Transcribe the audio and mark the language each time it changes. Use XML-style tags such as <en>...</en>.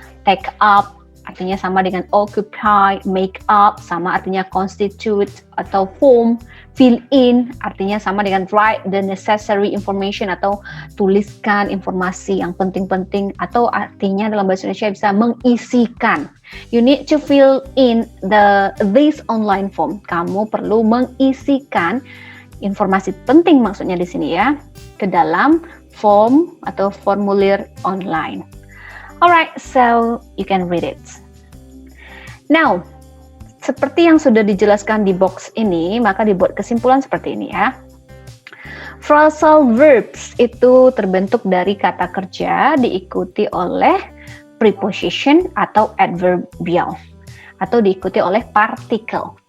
<id>Take up artinya sama dengan occupy, make up sama artinya constitute atau form, fill in artinya sama dengan</id> <en>write the necessary information</en> <id>atau tuliskan informasi yang penting-penting, atau artinya dalam bahasa Indonesia bisa mengisikan.</id> <en>You need to fill in this online form.</en> <id>Kamu perlu mengisikan informasi penting maksudnya di sini ya ke dalam form atau formulir online.</id> <en>Alright, so you can read it.</en> <id>Now, seperti yang sudah dijelaskan di box ini, maka dibuat kesimpulan seperti ini ya. Phrasal verbs itu terbentuk dari kata kerja diikuti oleh preposition atau adverbial atau diikuti oleh partikel.</id>